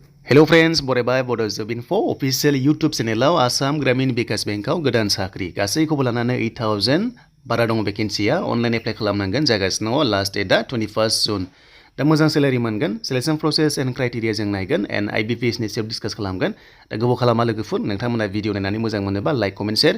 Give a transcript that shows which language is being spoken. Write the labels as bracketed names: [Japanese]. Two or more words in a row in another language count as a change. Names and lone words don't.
[English] Hello friends, [Bodo] बरायबाय Bodo Info [English] official YouTube channel [Bodo] Assam Gramin Vikas Bank गोदान साख्रि गासैखौबो लानानै 8000 बारा दङ भेकेन्सिया [English] online apply [Bodo] खालामनांगोन जागासिनो दङ [English] last date [Bodo] 21 जुन दा मोजां सेलारि मोनगोन [English] selection process and criteria [Bodo] जों नायगोन एन्ड IBPS नि सायाव डिसकास खालामगोन दा गोबाव खालामा लोगोफोर नोंथांमोना भिडिअ नायनानै मोजां मोनोबा [English] like comment share